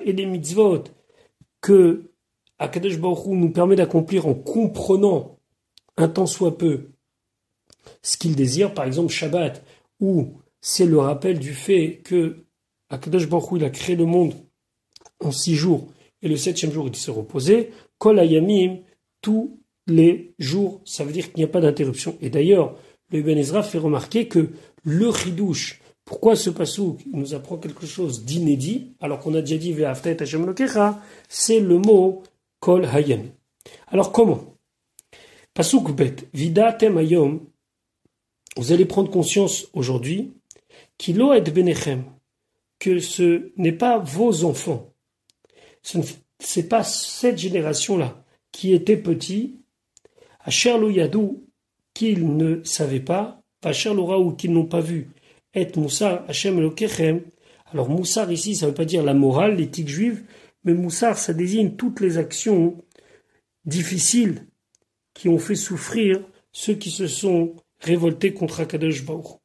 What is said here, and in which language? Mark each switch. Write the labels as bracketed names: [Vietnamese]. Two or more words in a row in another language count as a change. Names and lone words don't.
[French] et les mitzvot que Akadosh Baruch Hu nous permet d'accomplir en comprenant un tant soit peu ce qu'il désire, par exemple Shabbat, où c'est le rappel du fait que Akadosh Baruch Hu il a créé le monde en 6 jours, et le 7e jour il s'est reposé, [Hebrew] כל הימים, [French] tous les jours, ça veut dire qu'il n'y a pas d'interruption. Et d'ailleurs, le Ibn Ezra fait remarquer que le Chidouche, pourquoi ce passouk nous apprend quelque chose d'inédit, alors qu'on a déjà dit [Hebrew] ואהבת את השם אלוקיך, [French] c'est le mot [Hebrew] כל הימים. [French] Alors comment? [Hebrew] פסוק ב וידעתם היום, [French] vous allez prendre conscience aujourd'hui, [Hebrew] כי לא את בניכם, [French] que ce n'est pas vos enfants, c'est pas cette génération-là qui était petit, [Hebrew] אשר לא ידעו, [French] qu'ils ne savaient pas, [Hebrew] אשר לא ראו, [French] qu'ils n'ont pas vu, et [Hebrew] מוסר השם אלוקיכם. [French] Alors Moussar ici, ça ne veut pas dire la morale, l'éthique juive, mais Moussar, ça désigne toutes les actions difficiles qui ont fait souffrir ceux qui se sont révoltés contre Akadosh Baruch Hu.